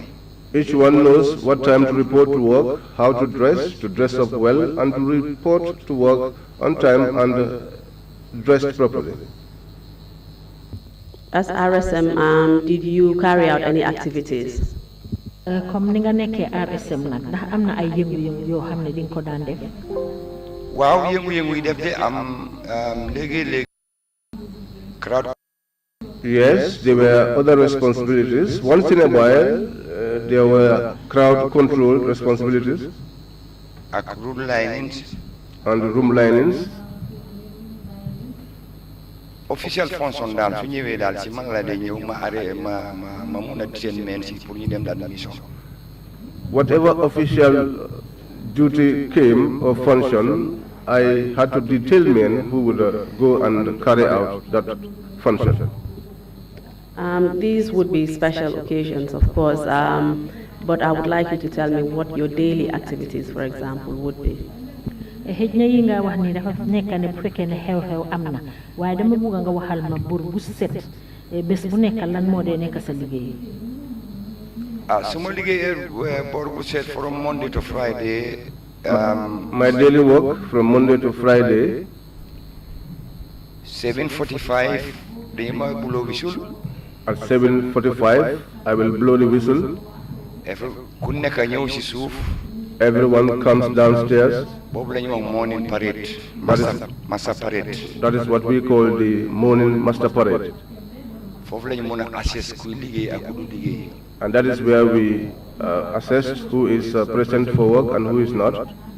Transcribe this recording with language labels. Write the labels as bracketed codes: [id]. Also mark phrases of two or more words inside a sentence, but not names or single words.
[en] Each one knows what time to report to work, how to dress up well, and to report to work on time and dressed properly. As RSM, did you carry out any activities? [wo] Comme ni nga nekkee RSM nag ndax am na ay yëngu-yëngu yoo xam ne di nga ko daan def. waaw yëngu-yëngu yi def de am léegi crowd. [en] Yes, there were other responsibilities. Once in a while, there were crowd control responsibilities. Ak room linings. And room linings. official function [wo] daal su ñëwee daal si man la day ñëw ma arrêté ma mun a seen men si pour ñu dem daal mission. [en] Whatever official duty came or function, I had to detail men who would go and carry out that function. These would be special occasions, of course, but I would like you to tell me what your daily activities, for example, would be. [wo] xëj na yi nga wax ni dafa nekk ne bu fekkee ne xew-xew am na waaye dama bëgg nga waxal ma bur bu set bés bu nekk lan moo dee nekk sa liggéey. su ma liggéeyee bor bu set [en] from Monday to Friday. My daily work from Monday to Friday. [wo] 7:45 dañu ma [en] blow whistle. At 7:45 I will blow the whistle. [wo] ku nekk ñëw si suuf. [en] Everyone comes downstairs. Morning parade. Master parade. That is what we call the morning master parade. And that is where we assess who is present for work and who is not.